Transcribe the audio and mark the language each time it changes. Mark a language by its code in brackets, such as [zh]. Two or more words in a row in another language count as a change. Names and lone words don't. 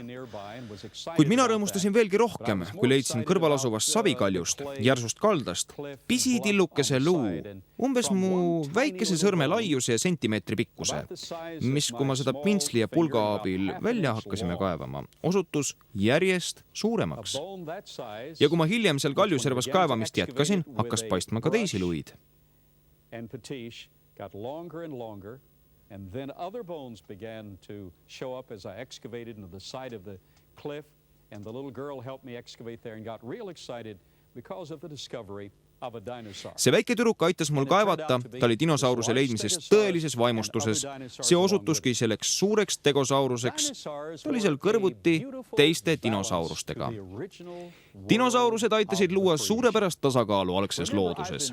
[et] Kuid mina rõõmustasin veelgi rohkem, kui leidsin kõrval asuvast savikaljust, järsust kaldast, pisitillukese luu, umbes mu väikese sõrme laiuse ja sentimeetri pikkuse, mis, kui ma seda pintsli ja pulga abil välja hakkasime kaevama, osutus järjest suuremaks. Ja kui ma hiljem seal kaljuservas kaevamist jätkasin, hakkas paistma ka teisi luid. [en] Got longer and longer, and then other bones began to show up as I excavated into the side of the cliff, and the little girl helped me excavate there and got real excited because of the discovery of a dinosaur. [et] See väike tüdruk aitas mul kaevata, ta oli dinosauruse leidmises tõelises vaimustuses. See osutuski selleks suureks tegosauruseks. Ta oli seal kõrvuti teiste dinosaurustega. Dinosaurused aitasid luua suurepärast tasakaalu algses looduses.